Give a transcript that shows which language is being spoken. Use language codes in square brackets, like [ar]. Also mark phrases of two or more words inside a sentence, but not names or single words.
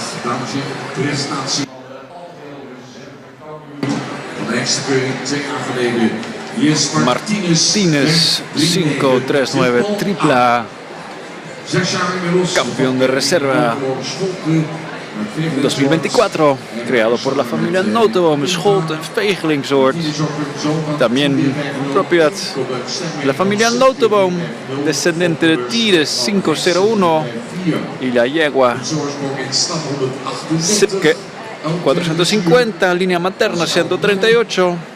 [nl] Dames en heren, presentatie van de Hengstenkeuring 2 jaar geleden. Hier is [es] Martínez 539, tripla. Campeón de reserva 2024, creado por la familia Notenboom, Scholten en Vegelingsoord. También propiedad de la familia Notenboom, descendiente de Tires 501 y la yegua Sipke 450, línea materna 138.